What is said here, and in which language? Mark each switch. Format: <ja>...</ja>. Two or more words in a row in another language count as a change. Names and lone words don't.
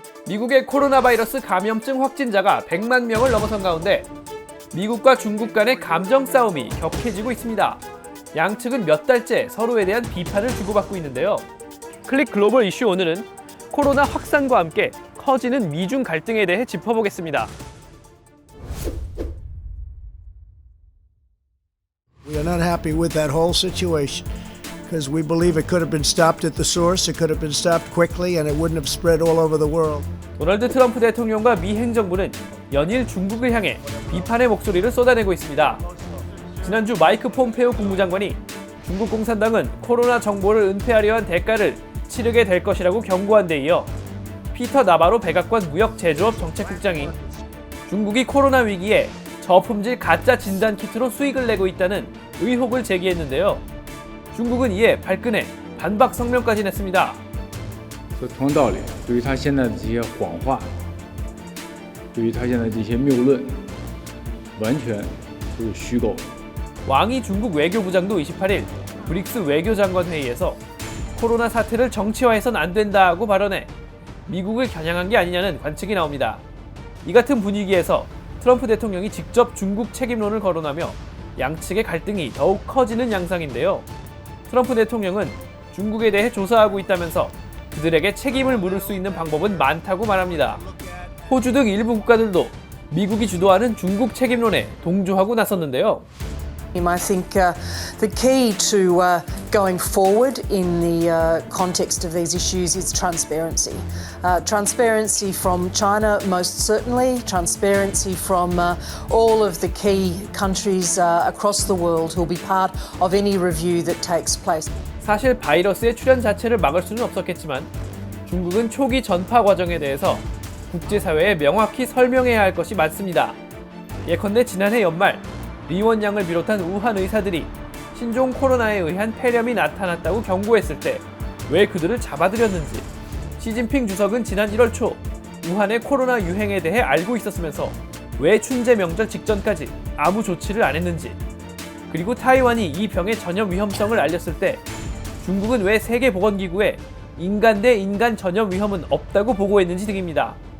<ko>미국의 코로나 바이러스 감염증 확진자가 100만 명을 넘어선 가운데 미국과 중국 간의 감정 싸움이 격해지고 있습니다. 양측은 몇 달째 서로에 대한 비판을 주고받고 있는데요. 클릭 글로벌 이슈 오늘은 코로나 확산과 함께 커지는 미중 갈등에 대해 짚어보겠습니다.</ko> <en>We are not happy with that whole situation because we believe it could have been stopped at the source, it could have been stopped quickly, and it wouldn't have spread all over the world.</en> <ko>도널드 트럼프 대통령과 미 행정부는 연일 중국을 향해 비판의 목소리를 쏟아내고 있습니다. 지난주 마이크 폼페오 국무장관이 중국 공산당은 코로나 정보를 은폐하려 한 대가를 치르게 될 것이라고 경고한 데 이어 피터 나바로 백악관 무역제조업 정책국장이 중국이 코로나 위기에 저품질 가짜 진단 키트로 수익을 내고 있다는 의혹을 제기했는데요. 중국은 이에 발끈해 반박 성명까지 냈습니다.</ko> <zh>同样道理，对于他现在的这些谎话，对于他现在这些谬论，完全就是虚构。</zh> <ko>왕이 중국 외교부장도 28일 브릭스 외교장관 회의에서 코로나 사태를 정치화해선 안 된다고 발언해 미국을 겨냥한 게 아니냐는 관측이 나옵니다. 이 같은 분위기에서 트럼프 대통령이 직접 중국 책임론을 거론하며 양측의 갈등이 더욱 커지는 양상인데요. 트럼프 대통령은 중국에 대해 조사하고 있다면서 그들에게 책임을 물을 수 있는 방법은 많다고 말합니다. 호주 등 일부 국가들도 미국이 주도하는 중국 책임론에 동조하고 나섰는데요.</ko> <en>I think the key to going forward in the context of these issues is transparency. Transparency from China, most certainly. Transparency from all of the key countries across the world who will be part of any review that takes place.</en> <ko>사실 바이러스의 출현 자체를 막을 수는 없었겠지만 중국은 초기 전파 과정에 대해서 국제사회에 명확히 설명해야 할 것이 많습니다. 예컨대 지난해 연말 리원 양을 비롯한 우한 의사들이 신종 코로나에 의한 폐렴이 나타났다고 경고했을 때 왜 그들을 잡아들였는지, 시진핑 주석은 지난 1월 초 우한의 코로나 유행에 대해 알고 있었으면서 왜 춘제 명절 직전까지 아무 조치를 안 했는지, 그리고 타이완이 이 병의 전염 위험성을 알렸을 때 중국은 왜 세계보건기구에 인간 대 인간 전염 위험은 없다고 보고했는지 등입니다.</ko>